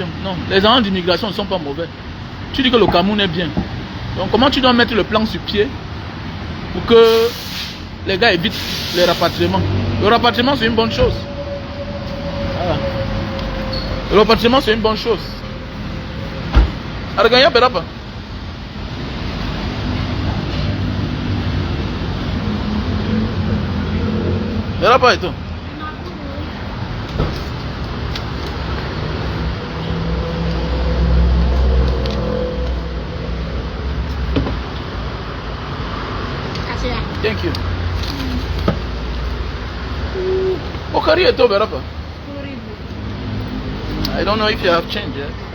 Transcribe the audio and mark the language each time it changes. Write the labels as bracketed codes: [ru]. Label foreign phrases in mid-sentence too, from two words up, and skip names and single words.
[fr] Non. Les agents d'immigration ne sont pas mauvais. Tu dis que le Cameroun est bien. Donc, comment tu dois mettre le plan sur pied pour que les gars évitent les rapatriements? Le rapatriement, c'est une bonne chose. Voilà. Le rapatriement, c'est une bonne chose. [id] Arganya berapa? Berapa itu? Kasih ya. [en] Thank you. [id] Pokari itu berapa? 10.000. [en] I don't know if you have change yet.